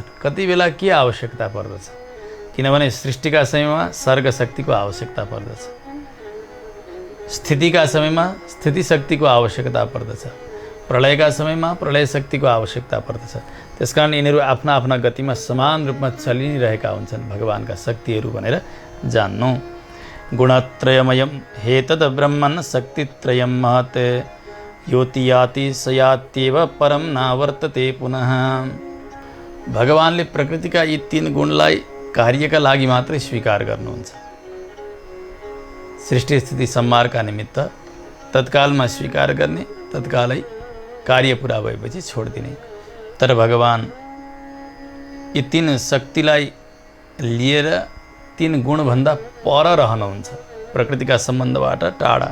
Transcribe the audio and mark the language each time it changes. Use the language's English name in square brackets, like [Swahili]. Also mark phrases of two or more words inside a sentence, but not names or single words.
[Nepali] कति बेला के आवश्यकता पर्दछ, किनभने सृष्टिका समयमा सर्ग शक्तिको आवश्यकता पर्दछ, स्थितिका समयमा स्थिति शक्तिको आवश्यकता पर्दछ, प्रलयका समयमा प्रलय शक्तिको आवश्यकता पर्दछ। त्यसकारण यिनीहरू आफ्ना आफ्ना गतिमा समान रूपमा चलिरहेका हुन्छन् भगवानका शक्तिहरू भनेर जान्नु। [Sanskrit] गुणत्रयमयम् हेतद ब्रह्मन् शक्तित्रयं महत् योति याति सयात्येव परम नावर्तते पुनः। [Nepali] भगवानले प्रकृतिका यी तीन गुणलाई कार्यका लागि मात्रै स्वीकार गर्नुहुन्छ। सृष्टि स्थिति संहारका निमित्त तत्कालमा स्वीकार गर्ने, तत्कालै कार्य पुरा भएपछि छोडिदिने। तर भगवान यी तीन शक्तिलाई लिएर तीन गुणभन्दा पर रहनुहुन्छ, प्रकृतिका सम्बन्धबाट टाढा।